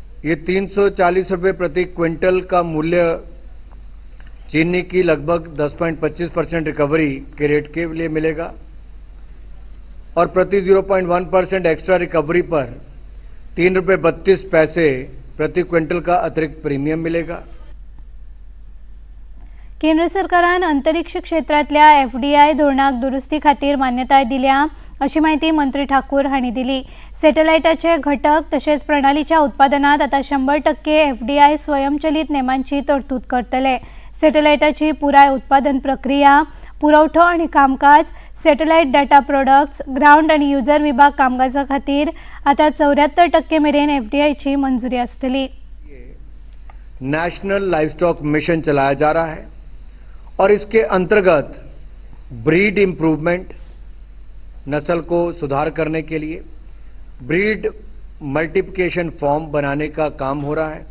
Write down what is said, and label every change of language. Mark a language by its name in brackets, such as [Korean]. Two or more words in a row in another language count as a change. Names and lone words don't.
[Hindi] ये 340 रुपए प्रति क्विंटल का मूल्य चीनी की लगभग 10.25% रिकवरी के रेट के लिए मिलेगा और प्रति 0.1% [English] extra recovery [Hindi] पर 3 रुपए 32 पैसे प्रति क्विंटल का अतिरिक्त प्रीमियम मिलेगा। [Konkani] केंद्र सरकारान अंतरिक्ष क्षेत्रातल्या FDI धोरणाक दुरुस्ती खातीर मान्यताय दिल्या अशी माहिती मंत्री ठाकूर हांणी दिली। सॅटेलायटाचे घटक तशेंच प्रणालीच्या उत्पादनात आता 100% FDI स्वयंचलित नेमांची तरतूद करतले। सॅटेलायटाची पुराय उत्पादन प्रक्रिया, पुरवठो आणि कामकाज, [English] satellite data products, [Konkani] ग्राउंड आणि युजर विभाग कामकाजा खातीर आता 74% मेरेन FDI ची मंजुरी आसतली। [Hindi] नेशनल लाइवस्टॉक मिशन चलाया जा रहा है और इसके अंतर्गत [English] breed improvement, [Hindi] नस्ल को सुधार करने के लिए [English] breed multiplication farm [Hindi] बनाने का काम हो रहा है।